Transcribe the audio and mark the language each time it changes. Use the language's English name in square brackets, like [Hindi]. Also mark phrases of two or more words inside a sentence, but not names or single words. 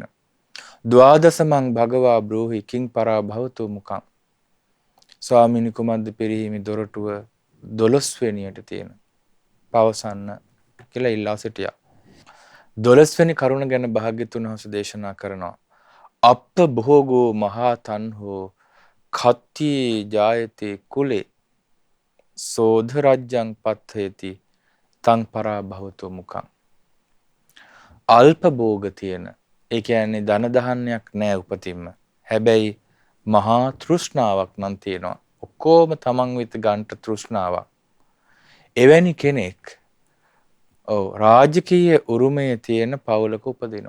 [Pali] ද්වාදසමං භගවා බ්‍රෝහි කිං පරාභවතු මුඛං. [Sinhala] ස්වාමීනි කුමද්ද පිරිහීමේ දොරටුව 12 වෙනියට තියෙන. පවසන්න කියලා ඉල්ලා සිටියා. 12 වෙනි කරුණ ගැන භාග්‍යතුන් වහන්සේ දේශනා කරනවා. [Pali] අප්ප භෝගෝ මහා තන්හෝ කත්ති ජායතේ කුලේ සෝධ රජ්ජං පත්ථේති තං පරාභවතු මුඛං. [Sinhala] අල්ප භෝග තියෙන. ඒ කියන්නේ ධන දහන්නයක් නෑ උපතින්ම. හැබැයි මහා තෘෂ්ණාවක් නම් තියෙනවා. ඔක්කොම තමන් වෙත ගන්නට තෘෂ්ණාවක්. එවැනි කෙනෙක් රාජකීය උරුමයේ තියෙන පවුලක උපදිනවා.